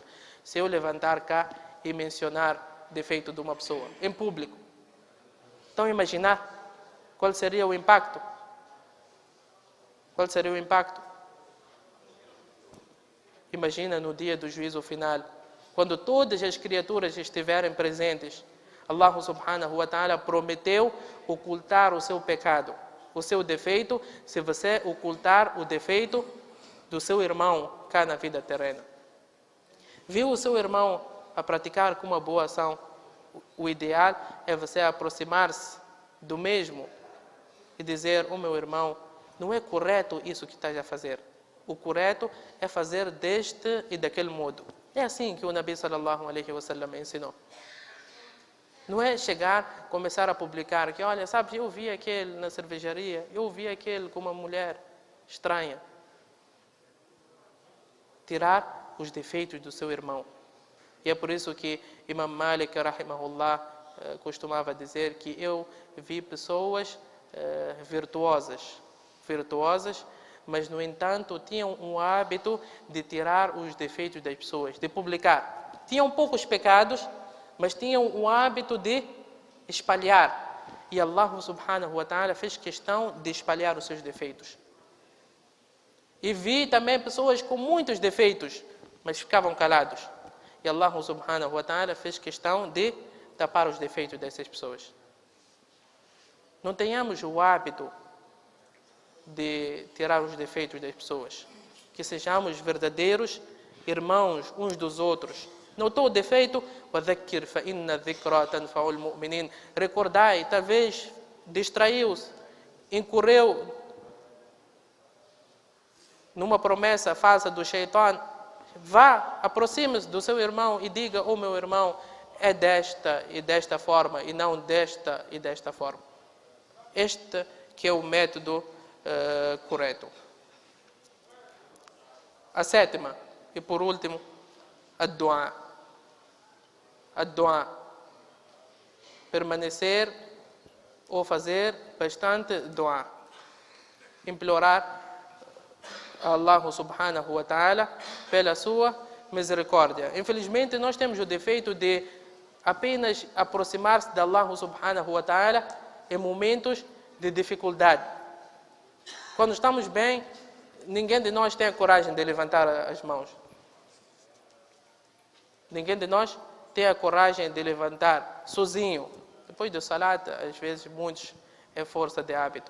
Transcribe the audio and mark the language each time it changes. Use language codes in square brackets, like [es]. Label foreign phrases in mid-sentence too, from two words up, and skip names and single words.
[pt] Se eu levantar cá e mencionar defeito de uma pessoa, em público. Então imaginar qual seria o impacto? Qual seria o impacto? Imagina no dia do juízo final, quando todas as criaturas estiverem presentes, [ar] الله سبحانه وتعالى [pt] prometeu ocultar o seu pecado, o seu defeito, se você ocultar o defeito do seu irmão cá na vida terrena. Viu o seu irmão a praticar com uma boa ação? O ideal é você aproximar-se do mesmo e dizer, meu irmão, não é correto isso que estás a fazer. O correto é fazer deste e daquele modo. É assim que o Nabi [ar] صلى الله عليه وسلم [pt] ensinou. Não é chegar, começar a publicar que, olha, sabe, eu vi aquele na cervejaria, eu vi aquele com uma mulher estranha. Tirar os defeitos do seu irmão. E é por isso que Imam Malik, rahimahullah, costumava dizer que eu vi pessoas virtuosas, mas, no entanto, tinham um hábito de tirar os defeitos das pessoas, de publicar. Tinham poucos pecados, mas tinham o hábito de espalhar. E [ar] الله سبحانه وتعالى [pt] fez questão de espalhar os seus defeitos. E vi também pessoas com muitos defeitos, mas ficavam calados. E [ar] الله سبحانه وتعالى [pt] fez questão de tapar os defeitos dessas pessoas. Não tenhamos o hábito de tirar os defeitos das pessoas. Que sejamos verdadeiros irmãos uns dos outros. Notou o defeito? [ar] وَذَكِّرْ فَإِنَّ الذِّكْرَى تَنْفَعُ الْمُؤْمِنِينَ. [pt] Recordai, talvez distraiu-se, incorreu numa promessa falsa do Shaitan. Vá, aproxime-se do seu irmão e diga: oh meu irmão, é desta e desta forma e não desta e desta forma. Este que é o método correto. A sétima e por último, a dua. A dua. Permanecer ou fazer bastante dua. Implorar a [ar] الله سبحانه وتعالى [pt] pela sua misericórdia. Infelizmente, nós temos o defeito de apenas aproximar-se de [ar] الله سبحانه وتعالى [pt] em momentos de dificuldade. Quando estamos bem, ninguém de nós tem a coragem de levantar as mãos. Ninguém de nós tem a coragem de levantar sozinho. Depois do salat, às vezes, muitos é força de hábito.